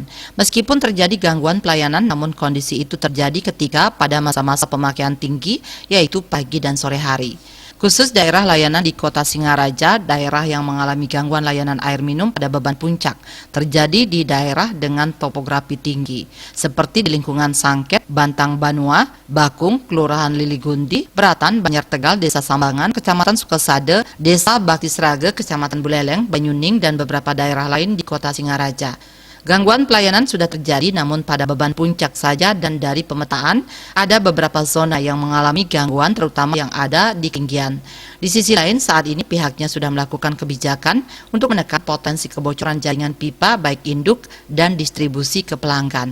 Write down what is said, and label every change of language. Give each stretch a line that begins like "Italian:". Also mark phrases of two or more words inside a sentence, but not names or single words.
Indonesian: Meskipun terjadi gangguan pelayanan, namun kondisi itu terjadi ketika pada masa-masa pemakaian tinggi, yaitu pagi dan sore hari. Khusus daerah layanan di Kota Singaraja, daerah yang mengalami gangguan layanan air minum pada beban puncak, terjadi di daerah dengan topografi tinggi, seperti di lingkungan Sangket, Bantang Banua, Bakung, Kelurahan Liligundi, Beratan, Banjar Tegal, Desa Sambangan, Kecamatan Sukasade, Desa Baktisraga, Kecamatan Buleleng, Banyuning, dan beberapa daerah lain di Kota Singaraja. Gangguan pelayanan sudah terjadi, namun pada beban puncak saja, dan dari pemetaan ada beberapa zona yang mengalami gangguan, terutama yang ada di ketinggian. Di sisi lain, saat ini pihaknya sudah melakukan kebijakan untuk menekan potensi kebocoran jaringan pipa baik induk dan distribusi ke pelanggan.